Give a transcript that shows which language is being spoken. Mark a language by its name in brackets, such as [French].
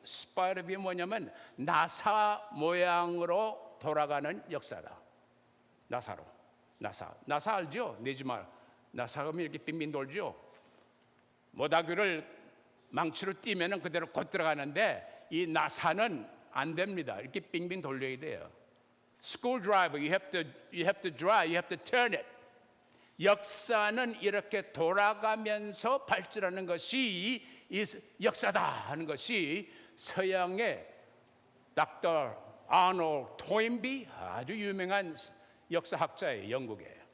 [Korean] 스파이럴 뷰 뭐냐면 나사 모양으로 돌아가는 역사다. 나사로. 나사 알죠? 내지말. 나사가 이렇게 빙빙 돌죠. 모닥이를 망치로 띄면은 그대로 곧 들어가는데 이 나사는 안 됩니다. 이렇게 빙빙 돌려야 돼요. [English] Screwdriver, you have to drive, you have to turn it. [Korean] 역사는 이렇게 돌아가면서 발전하는 것이 역사다 하는 것이 서양의 닥터 아놀드 토인비, 아주 유명한 역사학자예요. 영국에.